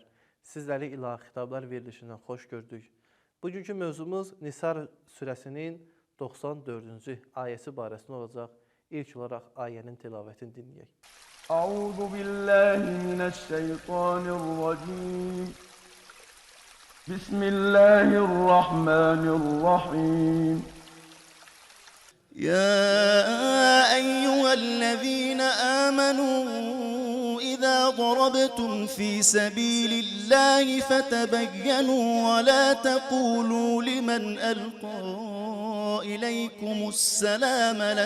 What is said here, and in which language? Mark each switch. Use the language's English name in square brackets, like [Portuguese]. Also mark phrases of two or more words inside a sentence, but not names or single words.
[Azerbaijani] Sizləri ilahi xitablar verilişindən xoş gördük. Bugünkü mövzumuz Nisa surəsinin 94-cü ayəsi barəsində olacaq. İlk olaraq ayənin tilavətini dinləyək. [Arabic] أعوذ بالله من الشيطان الرجيم. بسم الله الرحمن الرحيم. يا أيها الذين آمنوا إذا ضربتم في سبيل الله فتبينوا ولا تقولوا لمن ألقى إليكم السلام